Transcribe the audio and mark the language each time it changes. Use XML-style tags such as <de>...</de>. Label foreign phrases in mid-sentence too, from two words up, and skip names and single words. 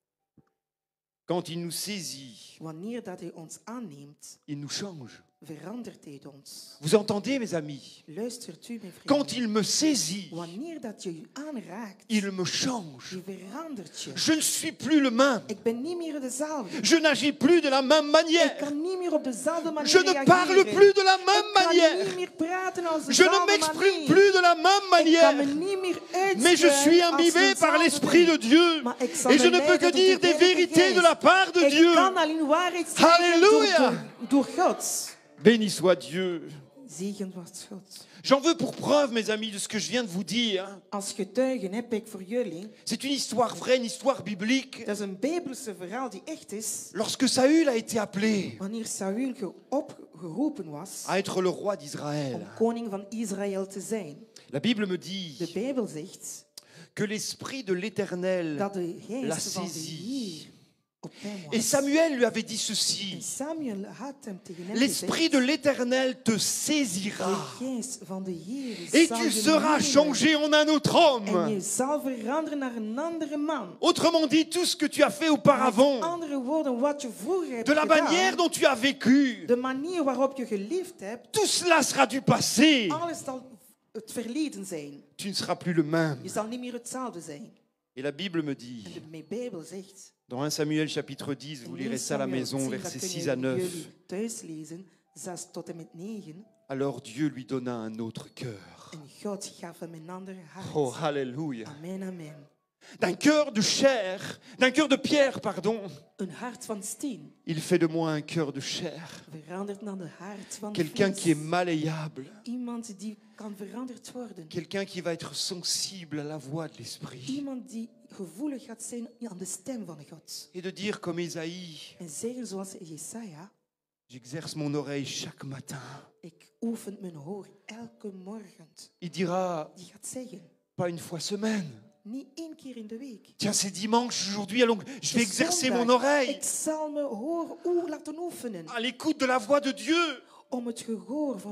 <fr>quand il nous saisit,</fr> <nl>Wanneer dat hij ons aanneemt,</nl> <fr>il nous change.</fr> <nl>verandert hij ons.</nl> <fr>Vous entendez, mes amis?</fr> <nl>Luistert u, mijn</nl> <fr>Quand</fr> <nl>vrienden.</nl> <fr>il me saisit,</fr> <nl>Wanneer dat je je aanraakt,</nl> <fr>il me change.</fr> <nl>je verandert je.</nl> <fr>Je ne suis plus le même.</fr> <nl>Ik ben niet meer dezelfde.</nl> <fr>Je n'agis plus de la même</fr> <nl>Ik</nl> <fr>manière.</fr> <nl>kan niet meer op dezelfde manier</nl> <fr>Je ne parle</fr> <nl>reageren.</nl> <fr>plus de la</fr> <nl>Ik</nl> <fr>même</fr> <nl>kan</nl> <fr>manière.</fr> <nl>niet meer praten als</nl> <fr>Je ne</fr> <nl>dezelfde</nl> <fr>m'exprime</fr> <nl>manier.</nl> <fr>plus de la même</fr> <nl>Ik kan me</nl> <fr>manière.</fr> <nl>niet meer uitspreken</nl> <fr>Mais je suis</fr> <nl>als</nl> <fr>imbibé par</fr> <nl>dezelfde</nl> <fr>l'Esprit de</fr> <nl>ding.</nl> <fr>Dieu.</fr> <nl>Maar ik zal</nl> <fr>Et je</fr> <nl>me</nl> <fr>ne peux</fr> <nl>leiden</nl> <fr>que</fr> <nl>door</nl> <fr>dire</fr> <nl>de</nl> <fr>des</fr> <nl>Heilige</nl> <fr>vérités de</fr> <nl>Geest.</nl> <fr>la part de</fr> <nl>Ik</nl> <fr>Dieu.</fr> <nl>kan alleen waarheid zeggen Halleluja. door God.</nl> <fr>Béni soit Dieu.</fr> <nl>Zegen wordt God.</nl> <fr>J'en veux pour preuve, mes amis, de ce que je viens de vous dire.</fr> <nl>Als getuigen heb ik voor jullie,</nl> <fr>C'est une histoire vraie, une histoire biblique.</fr> <nl>dat is een Bijbelse verhaal die echt is.</nl> <fr>Lorsque Saül a été appelé</fr> <nl>Wanneer Saul opgeroepen was</nl> <fr>à être le roi</fr> <nl>om</nl> <fr>d'Israël,</fr> <nl>koning van Israël te zijn.</nl> <fr>la Bible me</fr> <nl>De</nl> <fr>dit</fr> <nl>Bijbel zegt</nl> <fr>que l'Esprit de l'Éternel</fr> <nl>dat de</nl> <fr>l'a</fr> <nl>geest van de</nl> <fr>saisi.</fr> <nl>Heer op hem</nl> <fr>Et</fr> <nl>was.</nl> <fr>Samuel lui avait dit</fr> <nl>En</nl> <fr>ceci:</fr> <nl>Samuel had hem tegen hem</nl> <fr>l'Esprit de l'Éternel te saisira</fr> <nl>de geest van de Heer</nl> <fr>et</fr> <nl>zal</nl> <fr>tu</fr> <nl>je</nl> <fr>seras</fr> <nl>nemen.</nl> <fr>changé en un autre</fr> <nl>En</nl> <fr>homme.</fr> <nl>je zal veranderen naar een andere man.</nl> <fr>Autrement dit, tout ce que tu as fait</fr> <nl>Met</nl> <fr>auparavant,</fr> <nl>andere woorden, wat je vroeger hebt</nl> <fr>de la manière</fr> <nl>gedaan,</nl> <fr>dont tu as vécu,</fr> <nl>de manier waarop je geleefd hebt,</nl> <fr>tout cela sera du passé.</fr> <nl>alles zal het verleden zijn.</nl> <fr>Tu ne seras plus le même.</fr> <nl>Je zal niet meer hetzelfde zijn.</nl> <fr>Et la Bible me</fr> <nl>En</nl> <fr>dit,</fr> <nl>de Bijbel zegt,</nl> <fr>dans 1 Samuel chapitre 10, vous</fr> <nl>in</nl> <fr>lirez</fr> <nl>1</nl> <fr>ça à la</fr> <nl>Samuel</nl> <fr>maison,</fr> <nl>10,</nl> <fr>versets</fr> <nl>dat</nl> <fr>6 à</fr> <nl>kunnen</nl> <fr>9.</fr> <nl>jullie thuis lezen, 6 tot en met 9.</nl> <fr>Alors Dieu lui donna un autre cœur.</fr> <nl>En God gaf hem een andere hart.</nl> <fr>Oh, alléluia. Amen, amen. D'un cœur de chair, d'un cœur de pierre, pardon,</fr> <nl>Een hart van steen</nl> <fr>il fait de moi un cœur de chair.</fr> <nl>verandert naar de hart van</nl> <fr>Quelqu'un qui est</fr> <nl>vlees.</nl> <fr>malléable.</fr> <nl>Iemand die kan veranderd worden.</nl> <fr>Quelqu'un qui va être sensible à la voix de l'Esprit.</fr> <nl>Iemand die gevoelig gaat zijn aan de stem van God.</nl> <fr>Et de dire comme Isaïe,</fr> <nl>En zeggen zoals Jesaja,</nl> <fr>j'exerce mon oreille chaque matin.</fr> <nl>ik oefen mijn hoor elke morgen.</nl> <fr>Il dira,</fr> <nl>Die gaat zeggen,</nl> <fr>pas une fois semaine.</fr> <nl>niet 1 keer in de week.</nl> <fr>Tiens, c'est dimanche aujourd'hui, allons, je vais exercer</fr> <nl>Zondag,</nl> <fr>mon oreille</fr> <nl>Ik zal mijn hoor laten oefenen.</nl> <fr>à l'écoute de la voix de Dieu.</fr> <nl>Om het gehoor van</nl>